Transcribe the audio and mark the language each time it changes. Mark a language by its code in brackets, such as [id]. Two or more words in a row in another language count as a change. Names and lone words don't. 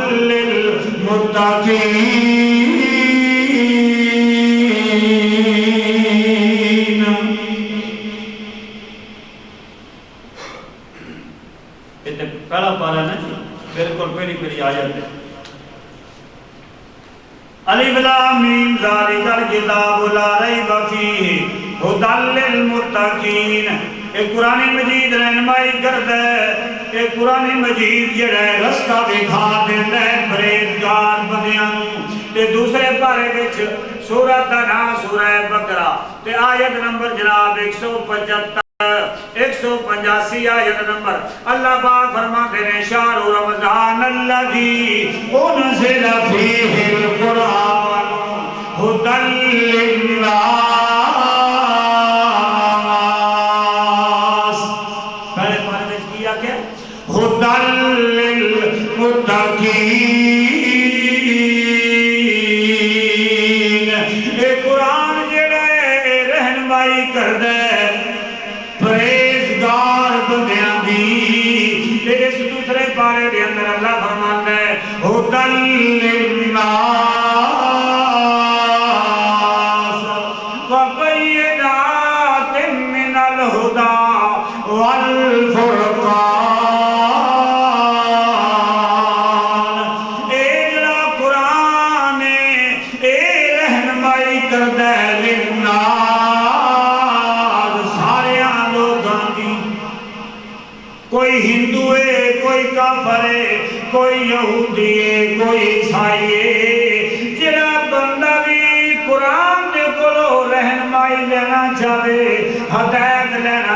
[pa] للمتقین یہ پہلا پارا نا بالکل پہلی پہلی آیت ہے [ar] الف لام میم ذالک الکتاب لا ریب فیہ ھدی للمتقین [pa] اے قرآن مجید رہنمائی کردا ہے اے قرآن مجید جڑا ہے رستہ دکھا دیندا ہے پرہیزگار بندیاں نوں تے دوسرے پارے وچ سورہ دا نام سورہ بقرہ تے آیت نمبر جناب 185 آیت نمبر اللہ پاک فرماتے ہیں [ar] شہر رمضان الذی انزل فیہ القرآن ھدی [pa] للناس پہلے پارے میں کیا کیا [ar] ھدی للمتقین [pa] اے قرآن جڑا ہے رہنمائی کردا ہے پرہیزگار بندیاں دی تے اس دوسرے پارے دے اندر اللہ فرماندا ہے ھدی [ar] للناس وبینات من الہدی والفرقان [pa] اے جڑا قرآن اے رہنمائی کردا ہے للناس سارے لوگاں دی کوئی ہندو ہے کوئی کافر ہے کوئی یہودی ہے کوئی عیسائی ہے جڑا بندہ بھی قرآن دے کولوں رہنمائی رہنمائی لینا چاہے ہدایت لینا